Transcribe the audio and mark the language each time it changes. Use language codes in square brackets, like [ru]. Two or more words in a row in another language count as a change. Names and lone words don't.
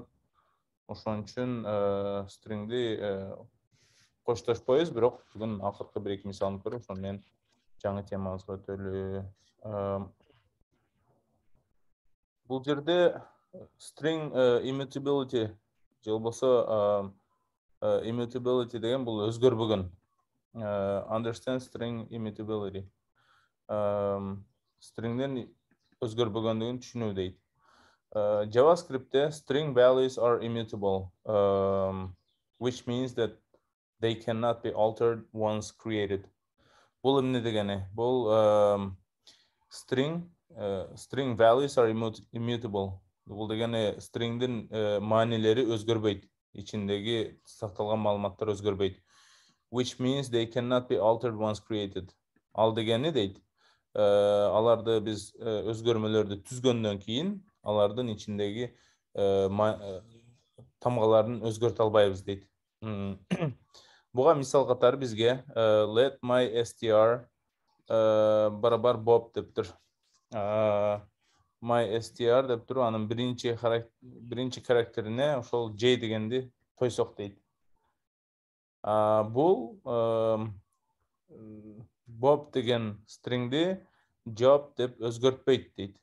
[ky] Ошон үчүн stringди коштошпойбуз, бирок бүгүн акыркы бир-эки мисалын көрүп, ошону менен жаңы темабызга өтөлү. Бул жерде [en] string immutability [ky] же болбосо immutability деген бул өзгөрбөгөн. [en] Understand string immutability. [ky] Stringден өзгөрбөгөндүгүн түшүнүү дейт. [en] JavaScript'te string values are immutable, which means that they cannot be altered once created. [ky] Бул эмне дегени? Бул [en] string values are immutable. [ky] Бул дегени stringдин маанилери өзгөрбөйт. Ичиндеги сакталган маалыматтар өзгөрбөйт. [en] Which means they cannot be altered once created. [ky] Ал дегени дейт. Аларды биз өзгөрмөлөрдү түзгөндөн кийин, алардын ичиндеги тамгаларын өзгөртө албайбыз дейт. Буга мисал катары бизге [en] let my str [ky] барабар Bob дептир. MyStr деп туруп, анын биринчи карактерине ошол J дегенди койсок дейт. Бул Bob деген stringди job деп өзгөртпөйт дейт.